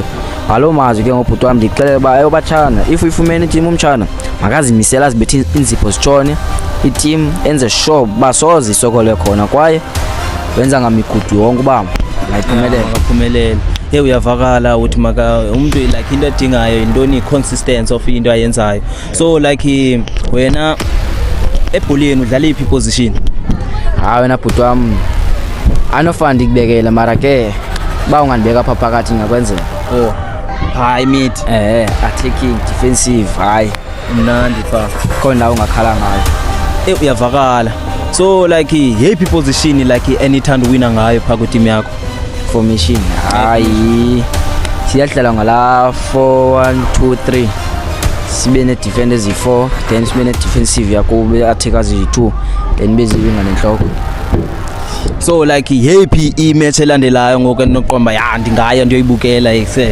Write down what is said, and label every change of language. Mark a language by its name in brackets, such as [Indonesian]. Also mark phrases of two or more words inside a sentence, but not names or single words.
[Xhosa] Ngalo mazwi ke ngobhuti wami ndixelela uba ayobatshana if uyifumene team umtshana makazimisela azibethe inzipho zitshone i-team enze sure uba soze isokole khona kwaye wenza ngamigudu yonke uba ngaphumelela. Uyavakala uthi umuntu like into edingayo intoni [English] consistency of [Xhosa] into ayenzayo. [English] So like [Xhosa] wena ebholeni udlala iphi position? Hayi wena bhuti wami anofana ndikubekela mara ke ba ungandibeka apha phakathi ngakwenzela. Hayi mid [English] attacking defensive hayi [Xhosa] mnandi pha khona ungakhala ngayo. Uyavakala. [English] So like [Xhosa] yephi position like anythanda uwina ngayo pha ku-team yakho? Formation hayi siyadlala ngala 4-1-2-3 sibe ne-defenders yi-4 then sibe ne-defensive yakube attackers yi-2 then beziwinga nenhloko. [English] So like [Xhosa] yephi i-match elandelayo ngoku enoqomba ndingaya ndiyoyibukela ekuse?